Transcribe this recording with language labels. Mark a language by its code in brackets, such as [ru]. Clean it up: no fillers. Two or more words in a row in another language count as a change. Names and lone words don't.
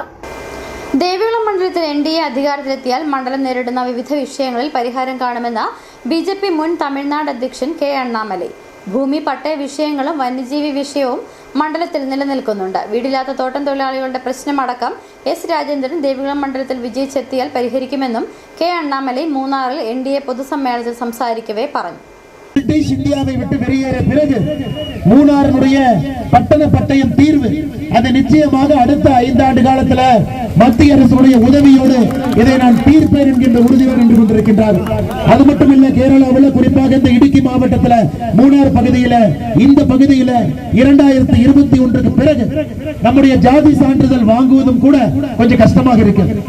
[ml] ദേവികുളം മണ്ഡലത്തിൽ NDA അധികാരത്തിലെത്തിയാൽ മണ്ഡലം നേരിടുന്ന വിവിധ വിഷയങ്ങളിൽ പരിഹാരം കാണുമെന്ന് BJP മുൻ തമിഴ്നാട് അധ്യക്ഷൻ K. അണ്ണാമലൈ. ഭൂമി പട്ടയ വിഷയങ്ങളും വന്യജീവി വിഷയവും മണ്ഡലത്തിൽ നിലനിൽക്കുന്നുണ്ട്. വീടില്ലാത്ത തോട്ടം തൊഴിലാളികളുടെ പ്രശ്നമടക്കം S. രാജേന്ദ്രൻ ദേവികുളം മണ്ഡലത്തിൽ വിജയിച്ചെത്തിയാൽ പരിഹരിക്കുമെന്നും K. അണ്ണാമലൈ മൂന്നാറിൽ NDA പൊതുസമ്മേളനത്തിൽ സംസാരിക്കവേ പറഞ്ഞു. [ta] பிரிட்டிஷ் இந்தியாவை விட்டு வெளியேறிய பிறகு மூணாறினுடைய பட்டண பட்டயம் தீர்வு அது நிச்சயமாக அடுத்த 5 ஆண்டு காலத்துல மத்திய அரசுடைய உதவியோடு இதை நான் தீர்ப்பேன் என்கின்ற உறுதியோடு நின்று கொண்டிருக்கின்றார். அது மட்டும் இல்ல, கேரளாவில் குறிப்பாக இந்த இடுக்கி மாவட்டத்தில் மூணார் பகுதியில இந்த பகுதியில 2021க்கு பிறகு நம்முடைய ஜாதி சான்றிதழ் வாங்குவதும் கூட கொஞ்சம் கஷ்டமாக இருக்கு.